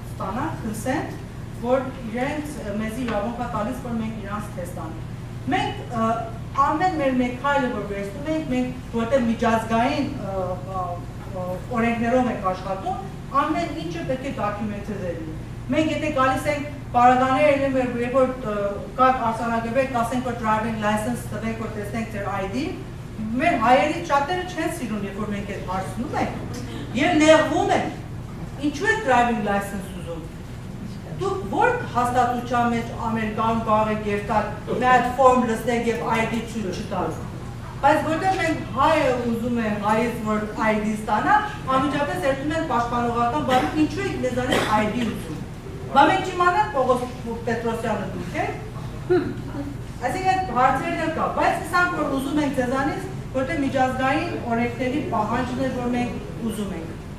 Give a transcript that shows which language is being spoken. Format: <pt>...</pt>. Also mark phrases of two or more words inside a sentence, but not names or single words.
<hy>ստանան, consent, որ իրենց մեզի իրավունք է տալիս, որ մենք իրանց թեստ անենք։ Մենք ամեն մեր մեկ քայլը որ վերցնում ենք, մենք որտեղ միջազգային օրենքներով ենք աշխատում, ամեն ինչը պետք է documented լինի։ Մենք եթե գալիս ենք պարագաները լինում, երբ որ կաք արձանագրվեք, ասենք որ</hy> <en>driving license</en> <hy>տվեք, որ տեսնենք ձեր ID, մեր հայերից շատերը չեն սիրում, երբ որ մենք այդ հարցնում ենք, եւ նեղվում են։ Ինչու է</hy> <en>driving license</en> <hy>ուզում։ Դուք որ հաստատության մեջ Ամերիկայում կարող եք երթալ, մի հատ ֆորմ լսեք եւ ID ցույց չտալ։ Բայց որտեղ մենք հայը ուզում են հայից որ ID ստանա, անմիջապես երթում են պաշտպանողական բանը, ինչու եք մեզանից ID ուզում։ Բա մենք չիմանանք Պողոս Պետրոսյանը դուք եք։ Այսինքն հարցերն էլ կա, բայց սրանք որ ուզում ենք ձեզանից, որտեղ միջազգային օրենքների պահանջն է, որ մենք ուզում ենք։</hy>